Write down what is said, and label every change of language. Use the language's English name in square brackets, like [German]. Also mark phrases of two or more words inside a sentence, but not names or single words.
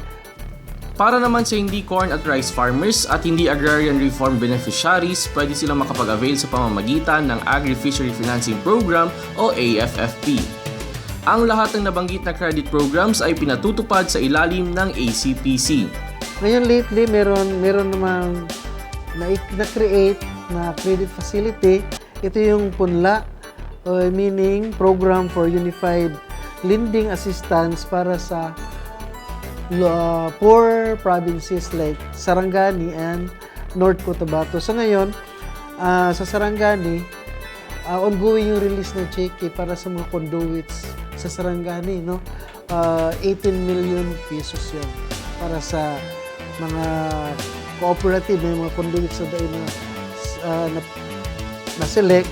[Filipino] Para naman sa hindi corn at [English] rice farmers [Filipino] at hindi [English] agrarian reform beneficiaries, [Filipino] pwede silang makapag-avail sa pamamagitan ng Agri-Fishery Financing Program o AFFP. Ang lahat ng nabanggit na [English] credit programs [Filipino] ay pinatutupad sa ilalim ng ACPC. Ngayon lately, meron namang na-create na [English] credit facility. [Filipino] Ito yung PUNLA, [English] meaning Program for Unified Lending Assistance [Filipino] para sa [English] poor provinces like Sarangani and North Cotabato. [Filipino] So ngayon, sa Sarangani, ongoing yung release ng cheque para sa mga conduits sa Sarangani, no? 18 million pesos yun para sa mga cooperative, may mga conduits na select.